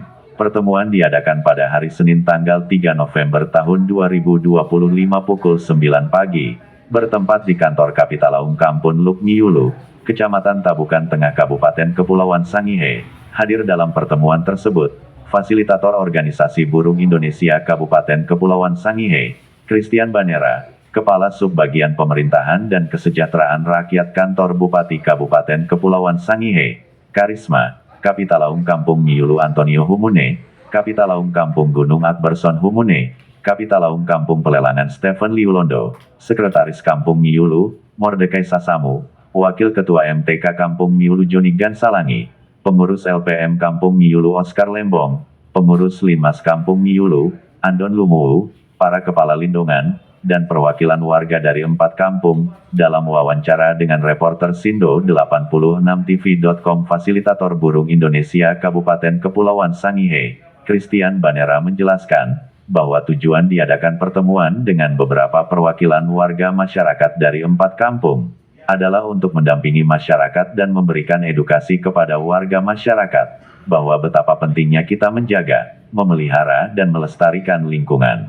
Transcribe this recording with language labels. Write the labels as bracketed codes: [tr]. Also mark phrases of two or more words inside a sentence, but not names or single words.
[id] Pertemuan diadakan pada hari Senin tanggal 3 November tahun 2025 pukul 9 pagi, bertempat di kantor Kapitalaum Kampung Luk Miyulu, Kecamatan Tabukan Tengah Kabupaten Kepulauan Sangihe. Hadir dalam pertemuan tersebut, Fasilitator Organisasi Burung Indonesia Kabupaten Kepulauan Sangihe, Christian Banera, Kepala Subbagian Pemerintahan dan Kesejahteraan Rakyat Kantor Bupati Kabupaten Kepulauan Sangihe, Karisma, Kapitalaum Kampung Miyulu Antonio Humune, Kapitalaum Kampung Gunung Akberson Humune, Kapitalaum Kampung Pelelangan Stephen Liulondo, Sekretaris Kampung Miyulu, Mordekai Sasamu, Wakil Ketua MTK Kampung Miyulu Joni Gansalangi, Pengurus LPM Kampung Miyulu Oscar Lembong, Pengurus Linmas Kampung Miyulu, Andon Lumuwu, para kepala lindungan, dan perwakilan warga dari 4 kampung, dalam wawancara dengan reporter Sindo 86tv.com Fasilitator Burung Indonesia Kabupaten Kepulauan Sangihe, Christian Banera menjelaskan, bahwa tujuan diadakan pertemuan dengan beberapa perwakilan warga masyarakat dari 4 kampung, adalah untuk mendampingi masyarakat dan memberikan edukasi kepada warga masyarakat, bahwa betapa pentingnya kita menjaga, memelihara dan melestarikan lingkungan.